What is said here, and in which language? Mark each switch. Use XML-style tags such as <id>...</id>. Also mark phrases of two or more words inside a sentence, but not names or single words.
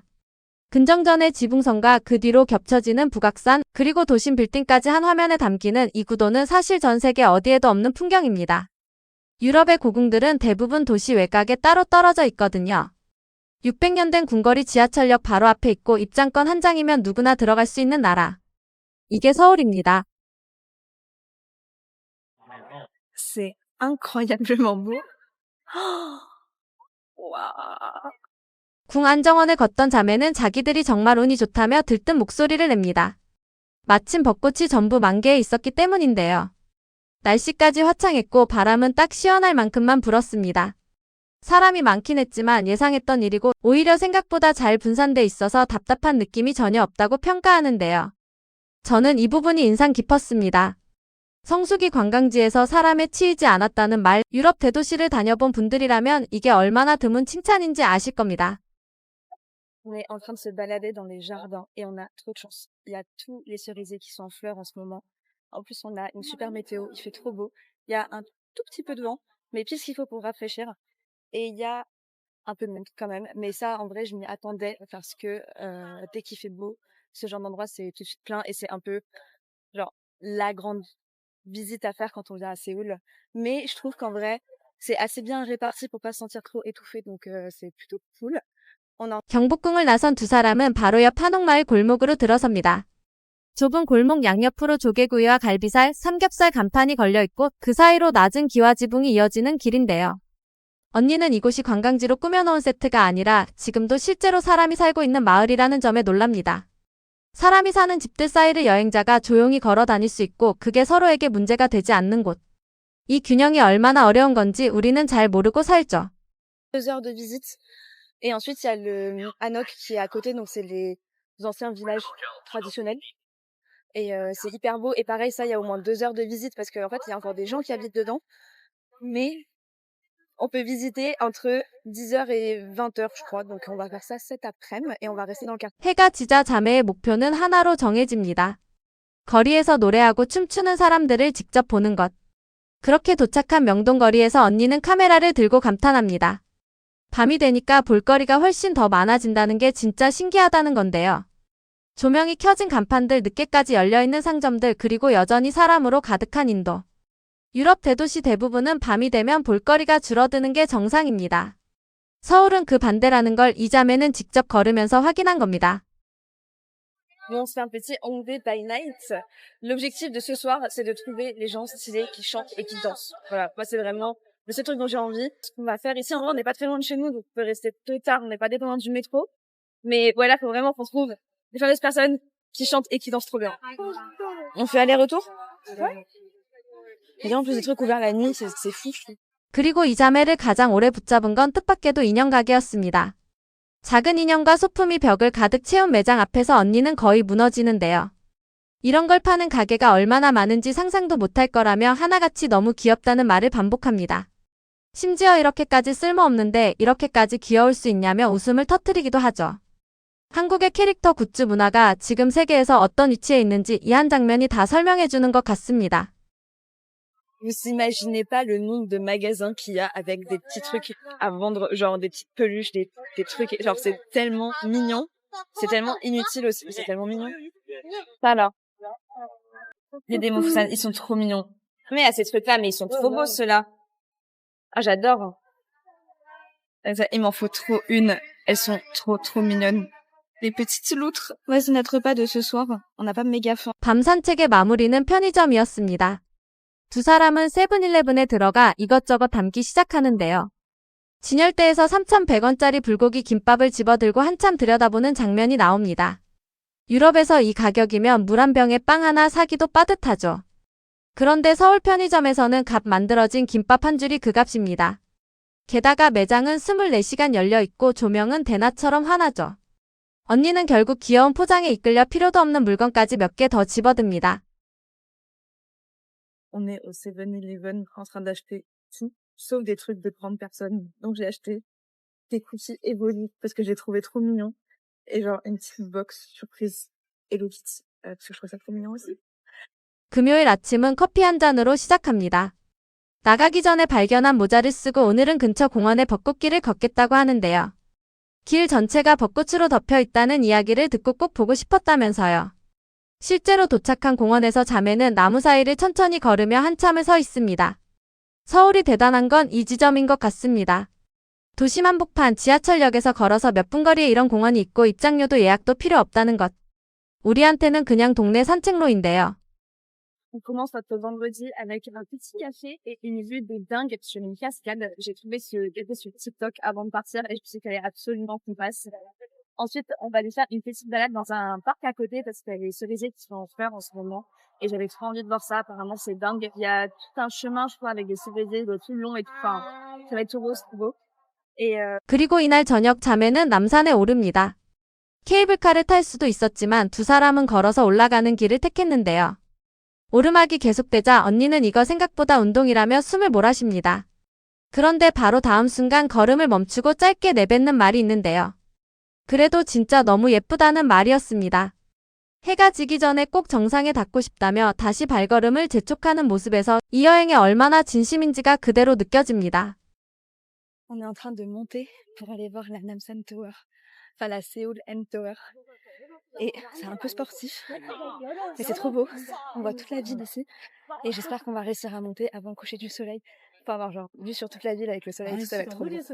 <ko>근정전의 지붕선과 그 뒤로 겹쳐지는 북악산, 그리고 도심 빌딩까지 한 화면에 담기는 이 구도는 사실 전 세계 어디에도 없는 풍경입니다. 유럽의 고궁들은 대부분 도시 외곽에 따로 떨어져 있거든요. 600년 된 궁궐이 지하철역 바로 앞에 있고 입장권 한 장이면 누구나 들어갈 수 있는 나라. 이게 서울입니다.</ko> <fr>C'est incroyablement beau. Waouh.</fr> <ko>궁 안정원을 걷던 자매는 자기들이 정말 운이 좋다며 들뜬 목소리를 냅니다. 마침 벚꽃이 전부 만개해 있었기 때문인데요. 날씨까지 화창했고 바람은 딱 시원할 만큼만 불었습니다. 사람이 많긴 했지만 예상했던 일이고 오히려 생각보다 잘 분산돼 있어서 답답한 느낌이 전혀 없다고 평가하는데요. 저는 이 부분이 인상 깊었습니다. 성수기 관광지에서 사람에 치이지 않았다는 말, 유럽 대도시를 다녀본 분들이라면 이게 얼마나 드문 칭찬인지 아실 겁니다.</ko> <fr>On est en train de se balader dans les jardins et on a trop de chance. Il y a tous les cerisiers qui sont en fleurs en ce moment. En plus, on a une super météo, il fait trop beau. Il y a un tout petit peu de vent, mais pile ce qu'il faut pour rafraîchir. Et il y a un peu de monde quand même. Mais ça, en vrai, je m'y attendais parce que dès qu'il fait beau, ce genre d'endroit, c'est tout de suite plein et c'est un peu genre la grande visite à faire quand on vient à Séoul. Mais je trouve qu'en vrai, c'est assez bien réparti pour pas se sentir trop étouffé, donc c'est plutôt cool.</fr> <ko>경복궁을 나선 두 사람은 바로 옆 한옥마을 골목으로 들어섭니다. 좁은 골목 양옆으로 조개구이와 갈비살, 삼겹살 간판이 걸려있고 그 사이로 낮은 기와 지붕이 이어지는 길인데요. 언니는 이곳이 관광지로 꾸며놓은 세트가 아니라 지금도 실제로 사람이 살고 있는 마을이라는 점에 놀랍니다. 사람이 사는 집들 사이를 여행자가 조용히 걸어 다닐 수 있고 그게 서로에게 문제가 되지 않는 곳. 이 균형이 얼마나 어려운 건지 우리는 잘 모르고 살죠.</ko> <fr>2 heures de visite. Et ensuite, il y a le Hanok qui est à côté, donc c'est les anciens villages traditionnels. Et c'est hyper beau. Et pareil, ça, il y a au moins 2 heures de visite parce qu'en fait, il y a encore des gens qui habitent dedans. Mais on peut visiter entre 10h et 20h, je crois. Donc on va faire ça cet après-midi et on va rester dans le quartier.</fr> <ko>해가 지자 자매의 목표는 하나로 정해집니다. 거리에서 노래하고 춤추는 사람들을 직접 보는 것. 그렇게 도착한 명동거리에서 언니는 카메라를 들고 감탄합니다. 밤이 되니까 볼거리가 훨씬 더 많아진다는 게 진짜 신기하다는 건데요. 조명이 켜진 간판들, 늦게까지 열려있는 상점들, 그리고 여전히 사람으로 가득한 인도. 유럽 대도시 대부분은 밤이 되면 볼거리가 줄어드는 게 정상입니다. 서울은 그 반대라는 걸 이 자매는 직접 걸으면서 확인한 겁니다.</ko> <fr>Nous, on se fait un petit Hongdae</fr> <en>by night.</en> <fr>L'objectif de ce soir, c'est de trouver les gens stylés qui chantent et qui dansent. Voilà, moi, c'est vraiment le seul truc dont j'ai envie. Ce qu'on va faire ici, en vrai, on n'est pas très loin de chez nous, donc on peut rester plus tard, on n'est pas dépendant du métro. Mais voilà, faut vraiment qu'on trouve des fameuses personnes qui chantent et qui dansent trop bien. On fait aller-retour? Ouais. Et en plus des trucs ouverts la nuit, c'est fou, je trouve.</fr> <ko>그리고 이 자매를 가장 오래 붙잡은 건 뜻밖에도 인형 가게였습니다. 작은 인형과 소품이 벽을 가득 채운 매장 앞에서 언니는 거의 무너지는데요. 이런 걸 파는 가게가 얼마나 많은지 상상도 못할 거라며 하나같이 너무 귀엽다는 말을 반복합니다. 심지어 이렇게까지 쓸모없는데 이렇게까지 귀여울 수 있냐며 웃음을 터뜨리기도 하죠. 한국의 캐릭터 굿즈 문화가 지금 세계에서 어떤 위치에 있는지 이 한 장면이 다 설명해주는 것 같습니다.</ko> <fr>Vous imaginez pas le nombre de magasins qu'il y a avec des petits trucs à vendre, genre des petites peluches, des trucs, genre c'est tellement mignon, c'est tellement inutile aussi, mais c'est tellement mignon. Ça là. Il y a des Mofussan, ils sont trop mignons. Mais à ces trucs-là, mais ils sont trop beaux ceux-là. Ah, j'adore. Il m'en faut trop une. Elles sont trop mignonnes. Les petites loutres. Ouais, c'est notre repas de ce soir. On n'a pas méga faim.</fr> <ko>밤 산책의 마무리는 편의점이었습니다. 두 사람은 세븐일레븐에 들어가 이것저것 담기 시작하는데요. 진열대에서 3,100원짜리 불고기 김밥을 집어들고 한참 들여다보는 장면이 나옵니다. 유럽에서 이 가격이면 물 한 병에 빵 하나 사기도 빠듯하죠. 그런데 서울 편의점에서는 갓 만들어진 김밥 한 줄이 그 값입니다. 게다가 매장은 24시간 열려있고 조명은 대낮처럼 환하죠. 언니는 결국 귀여운 포장에 이끌려 필요도 없는 물건까지 몇 개 더 집어듭니다.</ko> <fr>On est au 7-Eleven en train d'acheter tout, sauf des trucs de grandes personnes. Donc j'ai acheté des cookies Evoli parce que j'ai trouvé trop mignon. Et genre une petite box surprise Hello Kitty parce que je trouve ça trop mignon aussi.</fr> <ko>금요일 아침은 커피 한 잔으로 시작합니다. 나가기 전에 발견한 모자를 쓰고 오늘은 근처 공원에 벚꽃길을 걷겠다고 하는데요. 길 전체가 벚꽃으로 덮여 있다는 이야기를 듣고 꼭 보고 싶었다면서요. 실제로 도착한 공원에서 자매는 나무 사이를 천천히 걸으며 한참을 서 있습니다. 서울이 대단한 건 이 지점인 것 같습니다. 도심 한복판 지하철역에서 걸어서 몇 분 거리에 이런 공원이 있고 입장료도 예약도 필요 없다는 것. 우리한테는 그냥 동네 산책로인데요.</ko> <fr>On commence notre vendredi avec un petit café et une vue de dingue sur une cascade. J'ai trouvé ce café sur TikTok avant de partir et je me suis dit qu'il fallait absolument qu'on passe. Ensuite, on va aller faire une petite balade dans un parc à côté parce qu'il y a les cerisiers qui sont en fleurs en ce moment. Et j'avais trop envie de voir ça. Apparemment, c'est dingue. Il y a tout un chemin, je crois, avec des cerisiers tout long et tout. Enfin, ça va être tout beau, c'est trop beau. Et</fr> <ko>그리고 이날 저녁 자매는 남산에 오릅니다. 케이블카를 탈 수도 있었지만 두 사람은 걸어서 올라가는 길을 택했는데요. 오르막이 계속되자 언니는 이거 생각보다 운동이라며 숨을 몰아쉽니다. 그런데 바로 다음 순간 걸음을 멈추고 짧게 내뱉는 말이 있는데요. 그래도 진짜 너무 예쁘다는 말이었습니다. 해가 지기 전에 꼭 정상에 닿고 싶다며 다시 발걸음을 재촉하는 모습에서 이 여행에 얼마나 진심인지가 그대로 느껴집니다.</ko> <fr>On est en train de monter pour aller voir la Namsan Tower. Enfin, la Seoul N Tower. Et c'est un peu sportif. Mais c'est trop beau. On voit toute la ville ici. Et j'espère qu'on va réussir à monter avant le coucher du soleil. Pour avoir genre vue sur toute la ville avec le soleil. Tout ça va être trop beau.</fr>